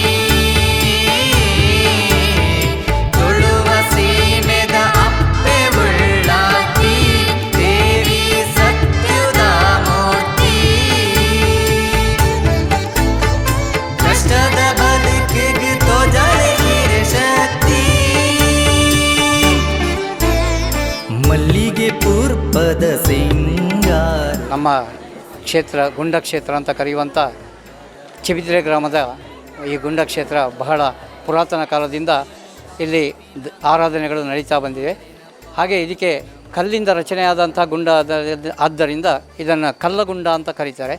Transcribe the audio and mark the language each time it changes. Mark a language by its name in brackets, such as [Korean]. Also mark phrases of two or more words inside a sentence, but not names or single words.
[Tulu] ತುಳುವ ಸೀಮೆದ ಅಪ್ಪೆ ಉಳ್ಳಾತಿ ದೇವಿ ಸತ್ಯುದ ಮೂರ್ತಿ ಕಷ್ಟದ ಬದುಕಿಗೆ ತೋಜಳಿಗೆ ಶಕ್ತಿ ಮಲ್ಲಿಗೆ ಪೂರ್ಪದ ಸಿಂಗಾರ. [Kannada] ನಮ್ಮ ಕ್ಷೇತ್ರ ಗುಂಡ ಕ್ಷೇತ್ರ ಅಂತ ಕರೆಯುವಂಥ ಚಿಬಿದ್ರೆ ಗ್ರಾಮದ ಈ ಗುಂಡ ಕ್ಷೇತ್ರ ಬಹಳ ಪುರಾತನ ಕಾಲದಿಂದ ಇಲ್ಲಿ ಆರಾಧನೆಗಳು ನಡೀತಾ ಬಂದಿವೆ. ಹಾಗೆ ಇದಕ್ಕೆ ಕಲ್ಲಿಂದ ರಚನೆಯಾದಂಥ ಗುಂಡ ಆದ್ದರಿಂದ ಇದನ್ನು ಕಲ್ಲಗುಂಡ ಅಂತ ಕರೀತಾರೆ.